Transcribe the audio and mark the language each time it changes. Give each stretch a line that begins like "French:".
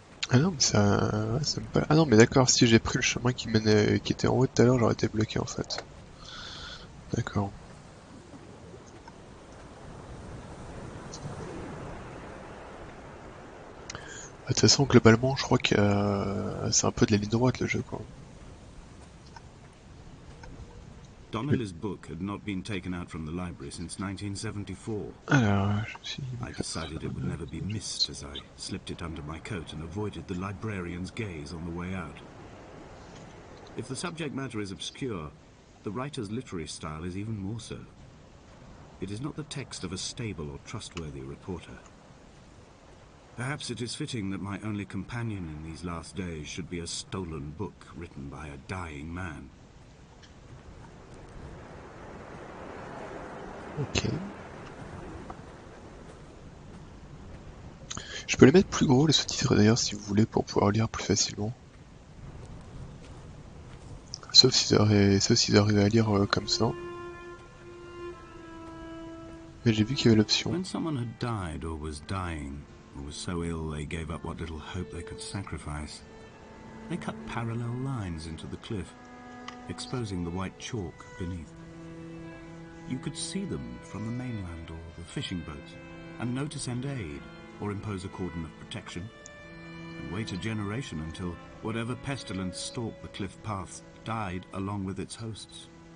French: Ah non, mais ça me paraît... Ah non, mais d'accord, si j'ai pris le chemin qui menait, qui était en haut tout à l'heure, j'aurais été bloqué en fait. D'accord. De toute façon, globalement, je crois que c'est un peu de la ligne droite le jeu, quoi.
English: Donnelly's book had not been taken out from the library since 1974.
French: Alors, je me suis...
English: I decided it would never be missed as I slipped it under my coat and avoided the librarian's gaze on the way out. If the subject matter is obscure, the writer's literary style is even more so. It is not the text of a stable or trustworthy reporter. Perhaps it is fitting that my only companion in these last days should be a stolen book written by a dying man.
French: Ok. Je peux les mettre plus gros, les sous-titres d'ailleurs, si vous voulez, pour pouvoir lire plus facilement. Sauf s'ils arrivent à lire comme ça. Mais j'ai vu qu'il y avait l'option.
English: When someone had died or was dying, or was so ill they gave up what little hope they could sacrifice, they cut parallel lines into the cliff, exposing the white chalk beneath. You could see them from the mainland or the fishing boats, and know to send aid, or impose a cordon of protection, and wait a generation until whatever pestilence stalked the cliff paths died along with its hosts.